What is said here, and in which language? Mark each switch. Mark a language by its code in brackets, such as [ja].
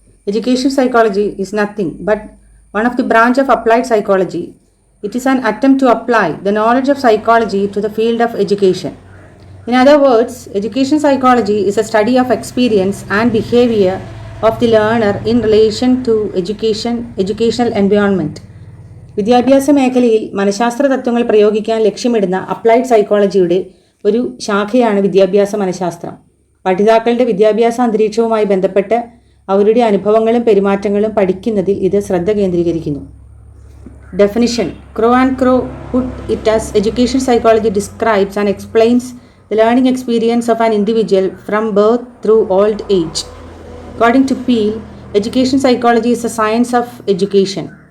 [en] Education psychology is nothing but one of the branch of applied psychology. It is an attempt to apply the knowledge of psychology to the field of education. In other words, education psychology is a study of experience and behavior of the learner in relation to educational environment. [ml] വിദ്യാഭ്യാസ മേഖലയിൽ മനഃശാസ്ത്ര തത്വങ്ങൾ പ്രയോഗിക്കാൻ ലക്ഷ്യമിടുന്ന applied സൈക്കോളജിയുടെ ഒരു ശാഖയാണ് വിദ്യാഭ്യാസ മനഃശാസ്ത്രം. പഠിതാക്കളുടെ വിദ്യാഭ്യാസ അന്തരീക്ഷവുമായി ബന്ധപ്പെട്ട് അവരുടെ അനുഭവങ്ങളും പെരുമാറ്റങ്ങളും പഠിക്കുന്നതിൽ ഇത് ശ്രദ്ധ കേന്ദ്രീകരിക്കുന്നു. [en] Definition. Crow and Crow put it as education psychology describes and explains the learning experience of an individual from birth through old age. According to Peel, education psychology is a science of education.